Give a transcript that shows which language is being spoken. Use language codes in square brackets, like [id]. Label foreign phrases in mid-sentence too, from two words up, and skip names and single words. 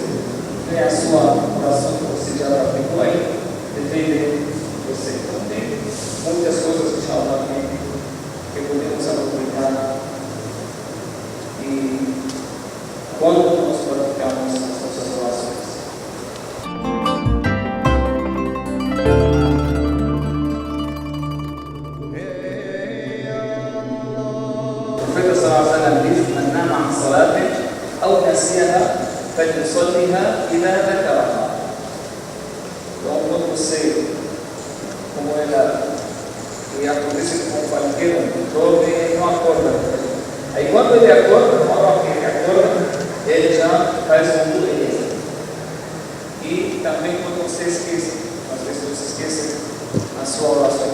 [pt] É a sua oração que você já aplicou aí, defender você. Então tem muitas coisas que inshallah que podemos aplicar. E quando nós praticamos as nossas orações. [ar] أو نسيها فليصلها إذا ذكرها. [pt] Então, quando você, como ela, e acontece com qualquer dorme, ele não acorda. Aí, quando ele acorda, na hora que ele acorda, ele já faz um mudança. E também, quando você esquece, às vezes você esquece a sua oração.